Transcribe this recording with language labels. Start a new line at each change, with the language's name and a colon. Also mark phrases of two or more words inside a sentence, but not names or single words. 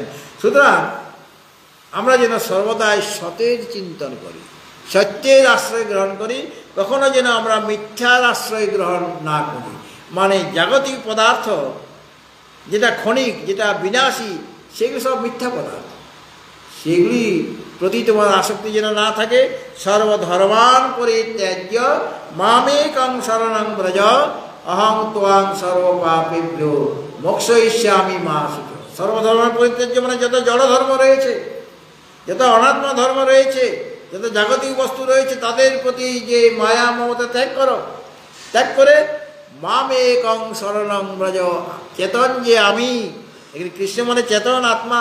Bangla: সুতরাং আমরা যেন সর্বদাই সতের চিন্তন করি, সত্যের আশ্রয় গ্রহণ করি, কখনো যেন আমরা মিথ্যার আশ্রয় গ্রহণ না করি। মানে জাগতিক পদার্থ যেটা ক্ষণিক, যেটা বিনাশী, সেগুলি সব মিথ্যা পদার্থ, সেগুলি প্রতি তোমার আসক্তি যেন না থাকে।
Sanskrit: সর্বধর্মান পরিত্যাজ্য মামেকং শরণং ব্রজ অহং ত্বাং সর্বপাপেভ্যো মোক্ষয়িষ্যামি মা শুচ।
Bangla: সর্বধর্মের পরিত্যাজ্য মানে যত জড় ধর্ম রয়েছে, যত অনাত্মা ধর্ম রয়েছে, যত জাগতিক বস্তু রয়েছে, তাদের প্রতি যে মায়া মমতা ত্যাগ করো। ত্যাগ করে
Sanskrit: মামেকং শরণং ব্রজ,
Bangla: চেতন যে আমি, এখানে কৃষ্ণ মানে চেতন আত্মা।